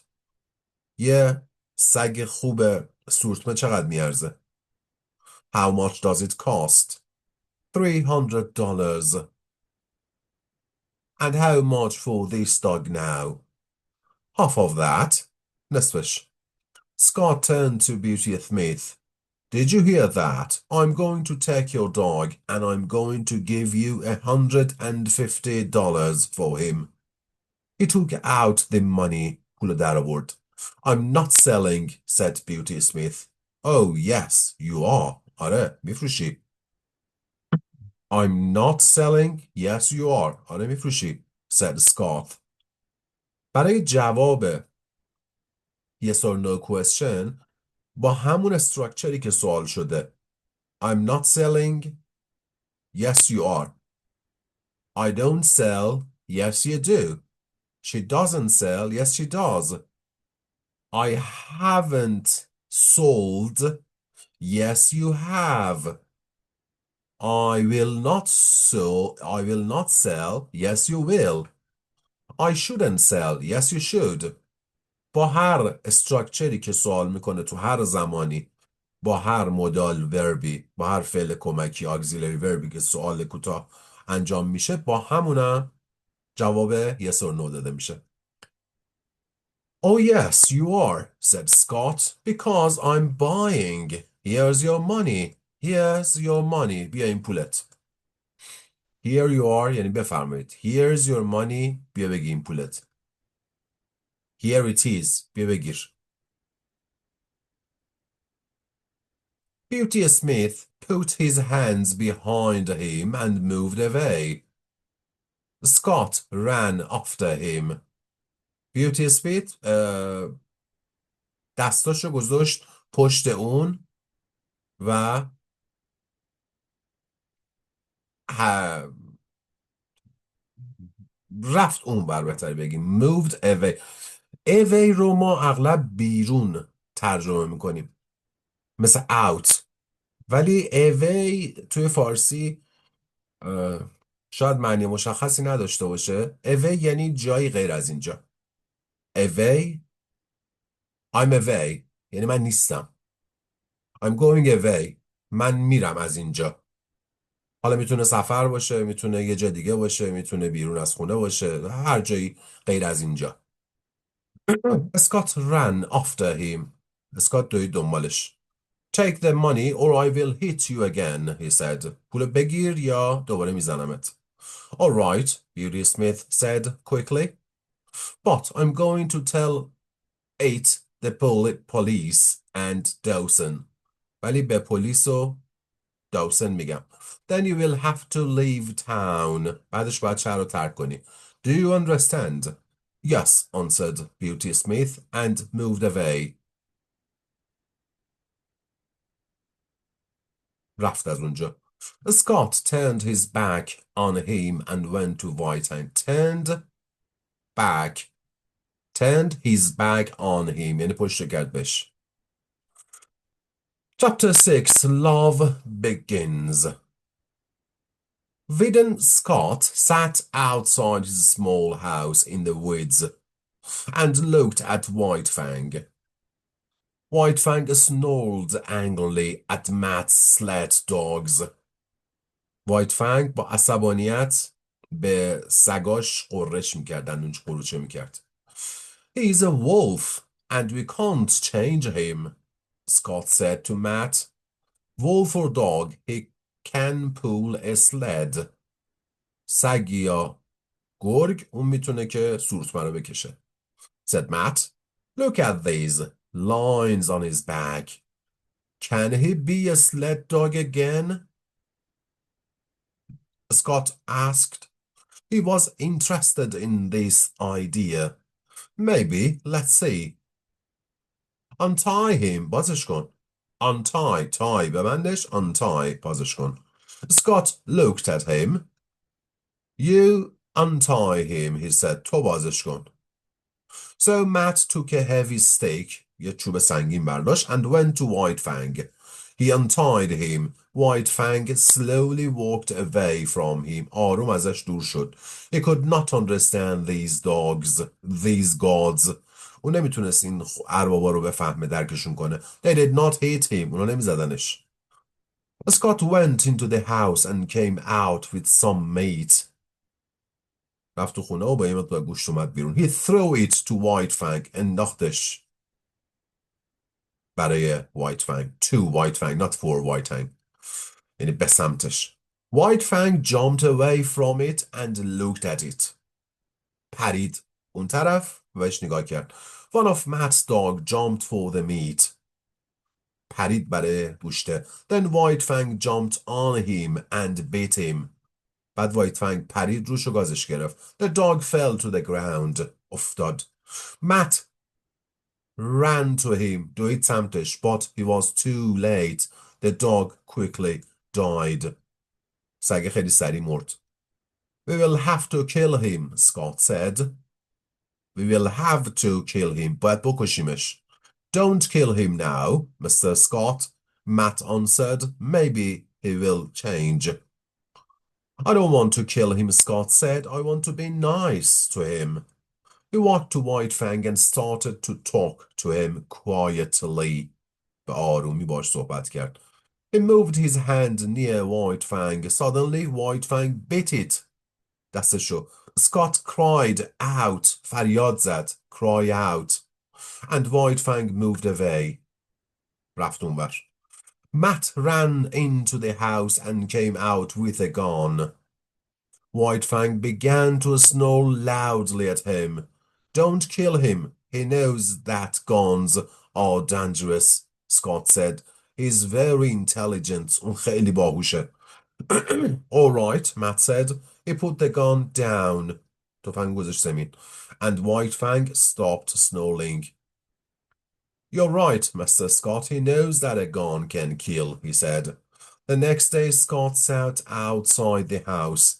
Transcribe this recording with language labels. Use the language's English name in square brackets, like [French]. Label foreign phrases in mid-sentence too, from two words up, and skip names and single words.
[Persian] یه سگ خوب سورتمه چقدر میارزه؟ [English] How much does it cost? $300. And how much for this dog now? Half of that. نصفش. Scott turned to Beauty Smith. Did you hear that? I'm going to take your dog and I'm going to give you $150 for him. He took out the money. [Persian] پول در آورد. [English] I'm not selling, said Beauty Smith. Oh, yes, you are. [Persian] آره, میفروشی. [English] I'm not selling. Yes, you are. [Persian] آره, میفروشی, [English] said Scott. [Persian] برای جواب [English] yes or no question [Persian] با همون استراکچری که سوال شده. [English] I'm not selling. Yes, you are. I don't sell. Yes, you do. She doesn't sell. Yes, she does. I haven't sold. Yes, you have. I will not sell. Yes, you will. I shouldn't sell. Yes, you should. [Persian] با هر استراکچری که سوال میکنه تو هر زمانی، با هر مدال وربی، با هر فعل کمکی auxiliary وربی که سوال کوتاه انجام میشه، با همونم جواب [English] yes or no [Persian] داده میشه. [English] Oh yes, you are, said Scott, because I'm buying. Here's your money. Here's your money. [Persian] بیا این پولت. [English] Here you are [Persian] یعنی بفرمایید. [English] Here's your money. [Persian] بیا بگی این پولت. [English] Here it is. [Persian] بیا بگیر. [English] Beauty Smith put his hands behind him and moved away. Scott ran after him. [Persian] Beauty Smith دستاشو گذاشت پشت اون و رفت اون بر بهتر بگیم. [English] moved away. [Persian] away رو ما اغلب بیرون ترجمه میکنیم. مثل out. ولی away توی فارسی شاید معنی مشخصی نداشته باشه. away یعنی جایی غیر از اینجا. [English] away I'm away [Persian] یعنی من نیستم. [English] I'm going away [Persian] من میرم از اینجا. حالا میتونه سفر باشه، میتونه یه جا دیگه باشه، میتونه بیرون از خونه باشه، هر جایی غیر از اینجا. [English] اسکات ran after him. [Persian] اسکات دوید دنبالش. [English] Take the money or I will hit you again, he said. [Persian] پول بگیر یا دوباره میزنمت. [English] All right, Beauty Smith said quickly. But I'm going to tell the police and Dawson. [Persian] ولی به پلیس و داوسن میگم. [English] Then you will have to leave town. [Persian] بعدش باید شهر رو ترک کنی. [English] Do you understand? Yes, answered Beauty Smith and moved away. [Persian] رفت از اونجا. [English] Scott turned his back on him and went to White Fang. Turned his back on him. [Persian] یعنی پشت کرد بهش. [English] Chapter 6. Love begins. Vidden Scott sat outside his small house in the woods and looked at White Fang. White Fang snarled angrily at Matt's sled dogs. [Persian] White Fang با عصبانیت به سگاش قررش میکرد، دندونش قروچه میکرد. [English] He's a wolf and we can't change him, Scott said to Matt. Wolf or dog, he can pull a sled. [Persian] سگ یا گرگ اون میتونه که سورتمه رو بکشه. [English] Said Matt. Look at these lines on his back. Can he be a sled dog again? Scott asked. He was interested in this idea. Maybe, let's see. Untie him. [Persian] بازش کن. [English] Untie. Tie. ببندش. Untie. [Persian] بازش کن. [English] Scott looked at him. You untie him, he said. [Persian] تو بازش کن. [English] So Matt took a heavy stick, [Persian] یه چوب سنگین برداشت, [English] and went to White Fang. He untied him. White Fang slowly walked away from him. [Persian] آروم ازش دور شد. [English] He could not understand these gods. [Persian] اون نمیتونست این اربابا رو بفهمه، درکشون کنه. [English] They did not hit him. [Persian] اونا نمیزدنش. [English] Scott went into the house and came out with some meat. [Persian] رفت تو خونه و با یه مقدار گوشت اومد بیرون. [English] He threw it to White Fang. [Persian] انداختش برای White Fang. [English] To White Fang, not for White Fang. [Persian] یعنی به سمتش. [English] White Fang jumped away from it and looked at it. [Persian] پرید اون طرف و بهش نگاه کرد. [English] One of Matt's dog jumped for the meat. [Persian] پرید برای گوشته. [English] Then White Fang jumped on him and bit him. [Persian] بعد White Fang پرید روش و گازش گرفت. [English] The dog fell to the ground. افتاد. Matt ran to him. [Persian] دوید سمتش. [English] But he was too late. The dog quickly died. [Persian] سگ خیلی سریع مرد. [English] We will have to kill him, Scott said. We will have to kill him. [Persian] باید بکشیمش. [English] Don't kill him now, Mr. Scott, Matt answered. Maybe he will change. I don't want to kill him, Scott said. I want to be nice to him. He walked to White Fang and started to talk to him quietly. [Persian] به آرومی باش صحبت کرد. [English] He moved his hand near White Fang. Suddenly, White Fang bit it. دستشو. Scott cried out. [Persian] فریاد زد. [English] Cry out. And White Fang moved away. رفت اونور. Matt ran into the house and came out with a gun. White Fang began to snarl loudly at him. Don't kill him. He knows that guns are dangerous, Scott said. He's very intelligent. [Persian] اون خیلی باهوشه. [English] All right, Matt said. He put the gun down. [Persian] تفنگ گذاشت زمین. [English] And White Fang stopped snarling. You're right, Mr. Scott. He knows that a gun can kill, he said. The next day, Scott sat outside the house.